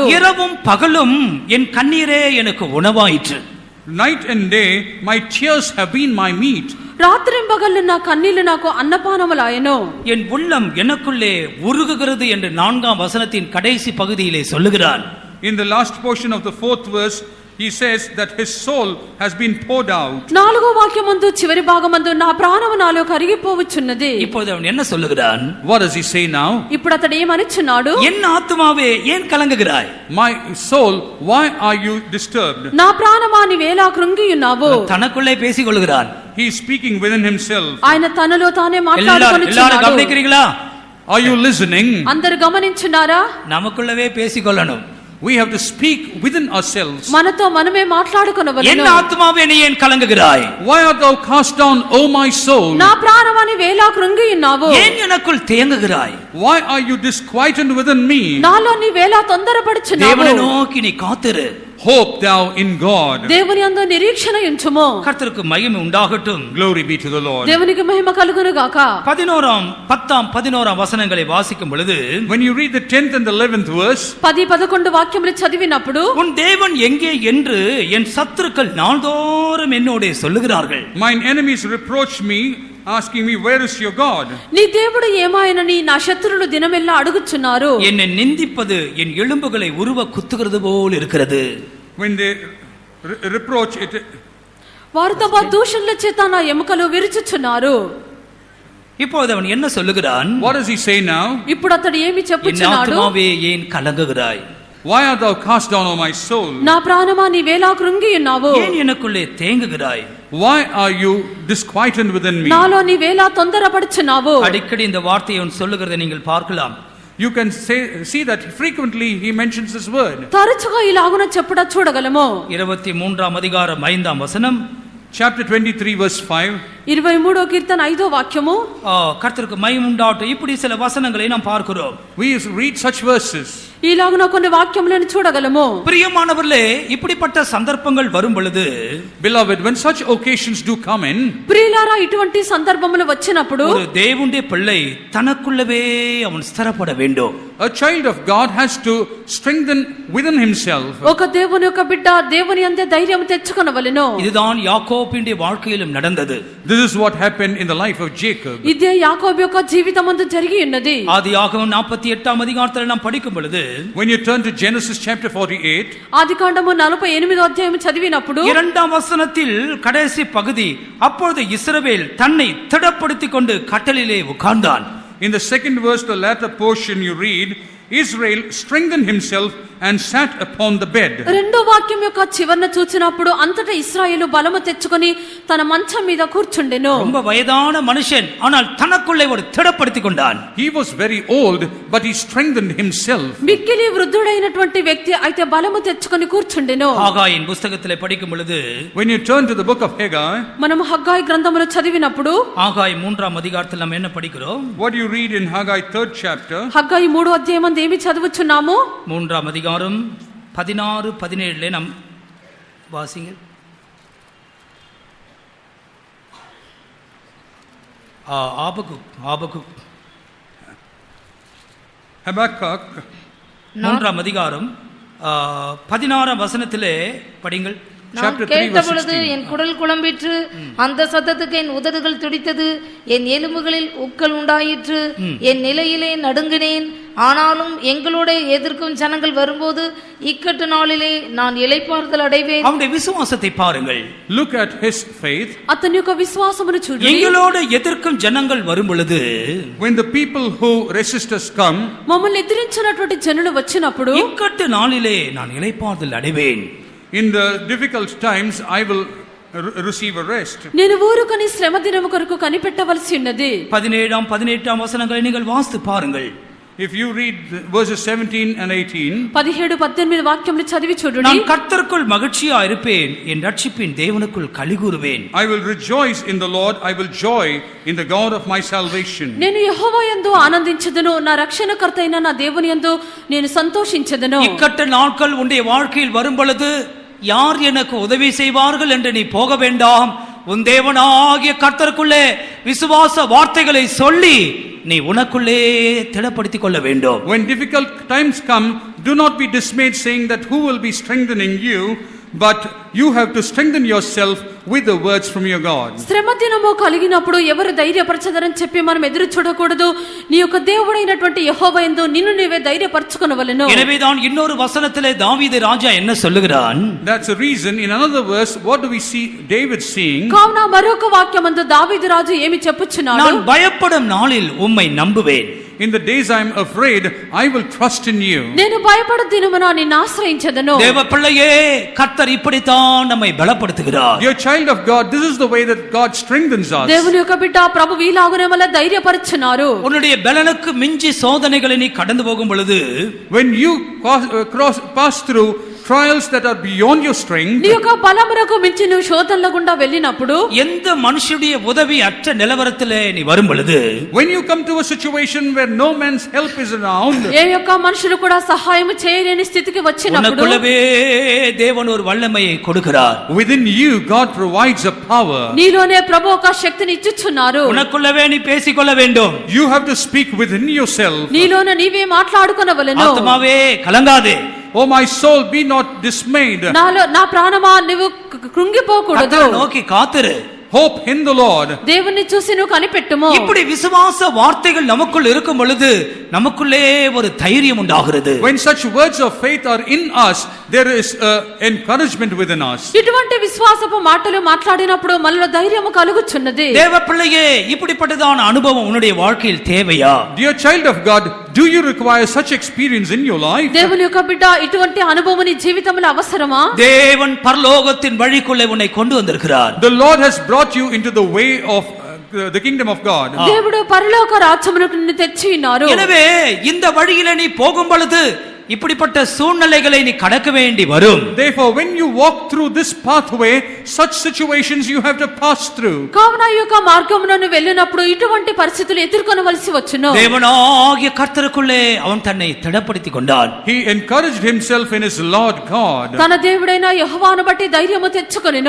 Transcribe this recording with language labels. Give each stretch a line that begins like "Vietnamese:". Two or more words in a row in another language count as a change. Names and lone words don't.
Tamil: இரவும் பகலும் என் கண்ணீரே எனக்கு உணவாயிற்று.
English: Night and day my tears have been my meat.
Telugu: రాత్రింబగళ్ళు నా కన్నీళ్లు నాకు అన్నపానములాయెను.
Tamil: என் உள்ளம் எனக்குள்ளே உருகுகிறது என்று 4ஆம் வசனத்தின் கடைசி பகுதியிலே சொல்லுகிறான்.
English: In the last portion of the 4th verse he says that his soul has been poured out.
Telugu: నాలుగో వాక్యమందు చివరి భాగమందు నా ప్రాణము నాలో కరిగిపోవచ్చున్నది.
Tamil: இப்போது அவன் என்ன சொல்லுகிறான்?
English: What does he say now?
Telugu: ఇప్పుడు అతడు ఏమనుచున్నాడు?
Tamil: என் ஆத்துமாவே ஏன் கலங்குகிறாய்?
English: My soul, why are you disturbed?
Telugu: నా ప్రాణమా నీవేలా కృంగియున్నావు?
Tamil: தனக்குள்ளே பேசிக் கொள்கிறான்.
English: He is speaking within himself.
Telugu: ఆయన తనలో తానే
Tamil: எல்லாரும்
Telugu: మాట్లాడుకొనుచున్నాడు.
Tamil: கவனிக்கிறீங்களா?
English: Are you listening?
Telugu: అందరు గమనించున్నారా?
Tamil: நமக்குள்ளவே பேசிக்கொள்ளணும்.
English: We have to speak within ourselves.
Telugu: మనతో మనమే
Tamil: என்
Telugu: మాట్లాడుకొనవలెను.
Tamil: ஆத்துமாவே நீ ஏன் கலங்குகிறாய்?
English: Why art thou cast down, O my soul?
Telugu: నా ప్రాణమా నీవేలా కృంగియున్నావు?
Tamil: ஏன் எனக்குள் தேங்குகிறாய்?
English: Why are you disquieted within me?
Telugu: నాలో నీవేలా తొందరపడుచున్నావు?
Tamil: தேவனை நோக்கி நீ காத்திரு.
English: Hope thou in God.
Telugu: దేవుని యందు నిరీక్షణ ఉంచుము.
Tamil: கர்த்தருக்கு மகிமை உண்டாகட்டும்.
English: Glory be to the Lord.
Telugu: దేవునికి మహిమ కలుగును గాక.
Tamil: 11 வசனங்களை வாசிக்கும் பொழுது
English: When you read the 10th and the 11th verse,
Telugu: 10-11 వాక్యములు చదివినప్పుడు
Tamil: உன் தேவன் எங்கே என்று என் சத்துருக்கள் நாள்தோறும் என்னோடே சொல்லுகிறார்கள்.
English: mine enemies reproach me, asking me, where is your God?
Telugu: నీ దేవుడు ఏమాయనని నా శత్రువులు దినమెల్లా అడుగుచున్నారు.
Tamil: என்னை நிந்திப்பது என் எலும்புகளை உருவ குத்துகிறது போல் இருக்கிறது.
English: When they reproach it,
Telugu: వారు తమ దూషణల చేత నా ఎముకలు విరుచుచున్నారు.
Tamil: இப்போது அவன் என்ன சொல்லுகிறான்?
English: what does he say now?
Telugu: ఇప్పుడు అతడు ఏమి
Tamil: என்
Telugu: చెప్పుచున్నాడు?
Tamil: ஆத்துமாவே ஏன் கலங்குகிறாய்?
English: Why art thou cast down, O my soul?
Telugu: నా ప్రాణమా నీవేలా కృంగియున్నావు?
Tamil: ஏன் எனக்குள்ளே தேங்குகிறாய்?
English: Why are you disquieted within me?
Telugu: నాలో నీవేలా తొందరపడుచున్నావు?
Tamil: அடிக்கடி இந்த வார்த்தையை அவன் சொல்லுகிறதை நீங்கள் பார்க்கலாம்.
English: You can see that frequently he mentions this word.
Telugu: తరచుగా ఇలాగున చెప్పుట చూడగలము.
Tamil: 23ஆம் அதிகாரம் 5ஆம் வசனம்,
English: Chapter 23 verse 5.
Telugu: 23వ కీర్తన 5వ వాక్యము.
Tamil: கர்த்தருக்கு மகிமை உண்டாகட்டும். இப்படி சில வசனங்களை நாம் பார்க்கிறோம்.
English: We read such verses.
Telugu: ఇలాగున కొన్ని వాక్యములను చూడగలము.
Tamil: பிரியமானவர்களே, இப்படிப்பட்ட சந்தர்ப்பங்கள் வரும் பொழுது,
English: Beloved, when such occasions do come in,
Telugu: ప్రియులారా ఇటువంటి సందర్భములు వచ్చినప్పుడు
Tamil: ஒரு தேவனுடைய பிள்ளை தனக்குள்ளவே அவன் ஸ்திரப்பட வேண்டும்.
English: a child of God has to strengthen within himself.
Telugu: ఒక దేవుని యొక్క బిడ్డ దేవుని యందే ధైర్యం తెచ్చుకొనవలెను.
Tamil: இதுதான் யாக்கோபினுடைய வாழ்க்கையிலும் நடந்தது.
English: This is what happened in the life of Jacob.
Telugu: ఇదే యాకోబు యొక్క జీవితమందు జరిగి ఉన్నది.
Tamil: ஆதியாகமம் 48ஆம் அதிகாரத்தில் நாம் படிக்கும் பொழுது,
English: When you turn to Genesis chapter 48,
Telugu: ఆదికాండము 48వ అధ్యాయం చదివినప్పుడు
Tamil: 2ஆம் வசனத்தில் கடைசி பகுதி, அப்பொழுது இஸ்ரவேல் தன்னை திடப்படுத்திக் கொண்டு கட்டலிலே உட்கார்ந்தான்.
English: in the second verse, the latter portion you read, Israel strengthened himself and sat upon the bed.
Telugu: రెండో వాక్యం యొక్క చివరన చూసినప్పుడు అంతటా ఇశ్రాయేలు బలము తెచ్చుకొని తన మంచం మీద కూర్చుండెను.
Tamil: ரொம்ப வயதான மனுஷன் ஆனால் தனக்குள்ளே ஒரு திடப்படுத்திக் கொண்டான்.
English: He was very old, but he strengthened himself.
Telugu: మిక్కిలి వృద్ధుడైనటువంటి వ్యక్తి అయితే బలము తెచ్చుకొని కూర్చుండెను.
Tamil: ஆகாயின் புத்தகத்திலே படிக்கும் பொழுது
English: When you turn to the book of Haggai,
Telugu: మనం హగ్గాయి గ్రంథమును చదివినప్పుడు
Tamil: ஆகாய் 3ஆம் அதிகாரத்தில் நாம் என்ன படிக்கிறோம்?
English: what do you read in Haggai 3rd chapter?
Telugu: హగ్గాయి 3వ అధ్యాయం అందు ఏమి చదువుచున్నాము?
Tamil: 3ஆம் அதிகாரம் 16-17 நாம் வாசிங்க. ஆபகுக் Habakkuk 3ஆம் அதிகாரம் 16ஆம் வசனத்திலே படிங்கள். நான்
English: Chapter 3
Tamil: கேட்ட
English: verse
Tamil: பொழுது
English: 16.
Tamil: என் குடல் குழம்பிற்று, அந்த சத்தத்துக்கு என் உதடுகள் துடித்தது, என் எலும்புகளில் உக்கல் உண்டாயிற்று, என் நிலையிலே நடுங்கினேன். ஆனாலும் எங்களோட எதிர்க்கும் ஜனங்கள் வரும்போது இக்கட்டு நாளிலே நான் இளைப்பாறுதல் அடைவேன். அவனுடைய விசுவாசத்தை பாருங்கள்.
English: Look at his faith.
Telugu: అతని యొక్క విశ్వాసమును చూడండి.
Tamil: எங்களோடு எதிர்க்கும் ஜனங்கள் வரும் பொழுது,
English: When the people who resist us come,
Telugu: మమ్మల్ని ఎదిరించినటువంటి జనులు వచ్చినప్పుడు
Tamil: இக்கட்டு நாளிலே நான் இளைப்பாறுதல் அடைவேன்.
English: in the difficult times, I will receive a rest.
Telugu: నేను ఊరుకొని శ్రమ దినము కొరకు కనిపెట్టవలసి ఉన్నది.
Tamil: 17-18 வசனங்களை நீங்கள் வாசித்து பாருங்கள்.
English: If you read verses 17 and 18,
Telugu: 17-18 వాక్యములు చదివి చూడండి.
Tamil: நான் கர்த்தருக்குள் மகிழ்ச்சியா இருப்பேன், என் ரட்சிப்பின் தேவனுக்குள் களிகூறுவேன்.
English: I will rejoice in the Lord, I will joy in the God of my salvation.
Telugu: నేను యెహోవా యందు ఆనందించెదను, నా రక్షణకర్త అయిన నా దేవుని యందు నేను సంతోషించెదను.
Tamil: இக்கட்ட நாட்கள் உன்னுடைய வாழ்க்கையில் வரும் பொழுது யார் எனக்கு உதவி செய்வார்கள் என்று நீ போக வேண்டாம். உன் தேவனாகிய கர்த்தருக்குள்ளே விசுவாச வார்த்தைகளை சொல்லி நீ உனக்குள்ளே திடப்படுத்திக் கொள்ள வேண்டும்.
English: When difficult times come, do not be dismayed, saying that who will be strengthening you, but you have to strengthen yourself with the words from your God.
Telugu: శ్రమ దినము కలిగినప్పుడు ఎవరు ధైర్యపరచదరని చెప్పి మనం ఎదురు చూడకూడదు. నీ యొక్క దేవుడైనటువంటి యెహోవా యందు నిన్ను నీవే ధైర్యపరచుకొనవలెను.
Tamil: எனவேதான் இன்னொரு வசனத்திலே தாவீது ராஜா என்ன சொல்லுகிறான்?
English: That's a reason. In another verse, what do we see David saying?
Telugu: కావున మరొక వాక్యమందు దావీదు రాజు ఏమి చెప్పుచున్నాడు?
Tamil: நான் பயப்படும் நாளில் உம்மை நம்புவேன்.
English: In the days I am afraid, I will trust in you.
Telugu: నేను భయపడు దినమున నిన్ను ఆశ్రయించెదను.
Tamil: தேவ பிள்ளையே, கர்த்தர் இப்படித்தான் நம்மை பலப்படுத்துகிறார்.
English: Dear child of God, this is the way that God strengthens us.
Telugu: దేవుని యొక్క బిడ్డ ప్రభువు ఇలాగునే మన ధైర్యపరచున్నారు.
Tamil: உன்னுடைய பலனுக்கு மிஞ்சி சோதனைகளை நீ கடந்து போகும் பொழுது,
English: When you pass through trials that are beyond your strength,
Telugu: నీ యొక్క బలమునకు మించి నువ్వు శోధనల గుండా వెళ్ళినప్పుడు,
Tamil: எந்த மனுஷனுடைய உதவி அற்ற நிலவரத்திலே நீ வரும் பொழுது,
English: when you come to a situation where no man's help is around,
Telugu: ఏ యొక్క మనుషులు కూడా సహాయం చేయలేని స్థితికి వచ్చినప్పుడు,
Tamil: உனக்குள்ளவே தேவன் ஒரு வல்லமையை கொடுக்கிறார்.
English: within you God provides a power.
Telugu: నీలోనే ప్రభు ఒక శక్తిని ఇచ్చుచున్నారు.
Tamil: உனக்குள்ளவே நீ பேசிக்கொள்ள வேண்டும்.
English: You have to speak within yourself.
Telugu: నీలోన నీవే మాట్లాడుకొనవలెను.
Tamil: ஆத்மாவே கலங்காதே.
English: Oh my soul, be not dismayed.
Telugu: నాలో నా ప్రాణమా నువ్వు కృంగిపోకూడదు.
Tamil: கர்த்தரை நோக்கி காத்திரு.
English: Hope in the Lord.
Telugu: దేవుని చూసి నువ్వు కనిపెట్టుము.
Tamil: இப்படி விசுவாச வார்த்தைகள் நமக்குள் இருக்கும் பொழுது நமக்குள்ளே ஒரு தைரியம் உண்டாகிறது.
English: When such words of faith are in us, there is encouragement within us.
Telugu: ఇటువంటి విశ్వాసపు మాటలు మాట్లాడినప్పుడు మనలో ధైర్యము కలుగుచున్నది.
Tamil: தேவ பிள்ளையே, இப்படிப்பட்டதான அனுபவம் உன்னுடைய வாழ்க்கையில் தேவையா?
English: Dear child of God, do you require such experience in your life?
Telugu: దేవుని యొక్క బిడ్డ, ఇటువంటి అనుభవం నీ జీవితంలో అవసరమా?
Tamil: தேவன் பரலோகத்தின் வழிக்குள்ளே உன்னை கொண்டு வந்திருக்கிறார்.
English: The Lord has brought you into the way of the kingdom of God.
Telugu: దేవుడు పరలోక రాజ్యమునకు నిన్ను తెచ్చి ఉన్నారు.
Tamil: எனவே இந்த வழியிலே நீ போகும் பொழுது இப்படிப்பட்ட சூழ்நிலைகளை நீ கடக்க வேண்டி வரும்.
English: Therefore, when you walk through this pathway, such situations you have to pass through.
Telugu: కావున ఈ యొక్క మార్గమున నువ్వు వెళ్ళినప్పుడు ఇటువంటి పరిస్థితులు ఎదుర్కొనవలసి వచ్చును.
Tamil: தேவனாகிய கர்த்தருக்குள்ளே அவன் தன்னை திடப்படுத்திக் கொண்டான்.
English: He encouraged himself in his Lord God.
Telugu: తన దేవుడైన యెహోవాను బట్టి ధైర్యము తెచ్చుకొనెను.